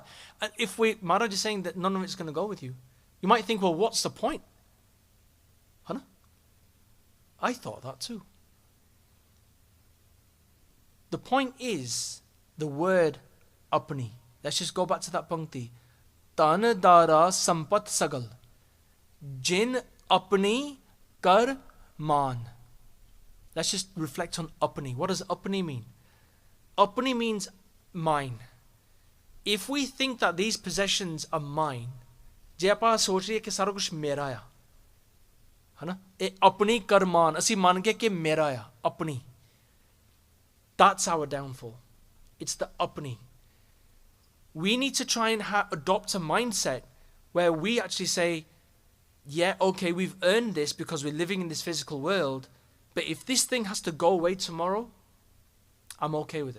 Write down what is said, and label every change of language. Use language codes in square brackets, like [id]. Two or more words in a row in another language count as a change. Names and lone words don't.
[en] And if Maharaj is saying that none of it's going to go with you, you might think, well, what's the point? Huh? I thought that too. The point is the word apni. Let's just go back to that pankti. [pa] ਤਨ ਦਾਰਾ ਸੰਪਤਿ ਸਗਲ। ਜਿਨ ਅਪਨੀ ਕਰਿ ਮਾਨਿ. [en] Let's just reflect on apni. What does apni mean? Apni means mine. If we think that these possessions are mine, [pa] ਜੇ ਆਪਾਂ ਸੋਚ ਰਹੇ ਕਿ ਸਾਰਾ ਕੁਝ ਮੇਰਾ ਹੈ, ਹੈ ਨਾ, ਏ ਅਪਨੀ ਕਰਮਾਨ ਅਸੀ ਮਾਨ ਕੇ ਕਿ ਮੇਰਾ ਹੈ ਅਪਨੀ. [en] That's our downfall. It's the apni. We need to try and adopt a mindset where we actually say, yeah, okay, we've earned this because we're living in this physical world, but if this thing has to go away tomorrow, I'm okay with it.